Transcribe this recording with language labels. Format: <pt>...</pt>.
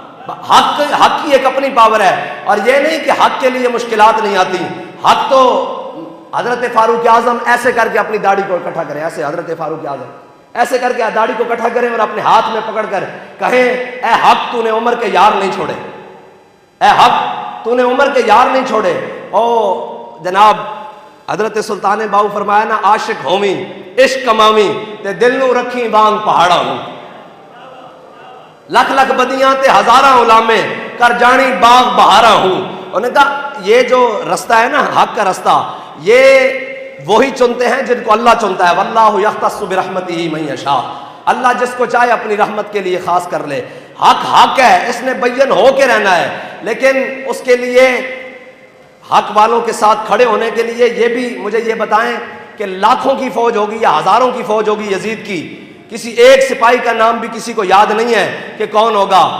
<ur>حق کی ایک اپنی پاور ہے, اور یہ نہیں کہ حق کے لیے مشکلات نہیں آتی. حق تو حضرت فاروق اعظم ایسے کر کے اپنی داڑھی کو اکٹھا کریں, ایسے حضرت فاروق اعظم ایسے کر کے داڑھی کو اکٹھا کریں اور اپنے ہاتھ میں پکڑ کر کہیں اے حق تو نے عمر کے یار نہیں چھوڑے, اے حق تو نے عمر کے یار نہیں چھوڑے. او جناب حضرت سلطان باؤ فرمایا نا,</ur> <pa>عاشق ہومی عشق کمامی تے دل نو رکھی بانگ پہاڑا ہوں, لکھ لکھ بدیاں تے ہزاراں غلامے کر جانی باغ بہارا ہوں.</pa> <ur>انہوں نے کہا یہ جو رستہ ہے نا حق کا رستہ, یہ وہی چنتے ہیں جن کو اللہ چنتا ہے.</ur> <ar>واللہ یختص برحمتہ من یشاء,</ar> <ur>اللہ جس کو چاہے اپنی رحمت کے لیے خاص کر لے. حق حق ہے, اس نے بین ہو کے رہنا ہے, لیکن اس کے لیے حق والوں کے ساتھ کھڑے ہونے کے لیے یہ بھی مجھے یہ بتائیں کہ لاکھوں کی فوج ہوگی یا ہزاروں کی فوج ہوگی یزید کی, کسی ایک سپاہی کا نام بھی کسی کو یاد نہیں ہے کہ کون ہوگا.</ur>